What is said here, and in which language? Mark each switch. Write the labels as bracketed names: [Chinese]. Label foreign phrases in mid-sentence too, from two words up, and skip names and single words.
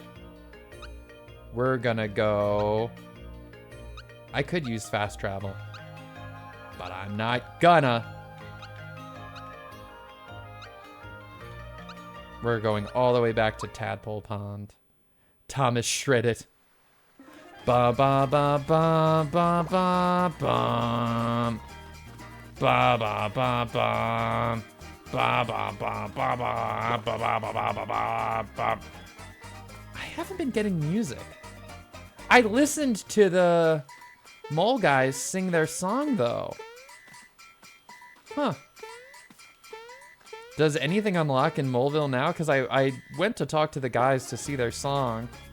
[English] We're gonna go... I could use fast travel, but I'm not gonna. We're going all the way back to Tadpole Pond. Thomas shred it. Ba ba ba ba ba ba bum. Ba ba ba ba. Ba ba ba ba ba ba ba ba ba ba ba. I haven't been getting music. I listened to the Mole guys sing their song though. Huh. Does anything unlock in Moleville now? Because I went to talk to the guys to see their song.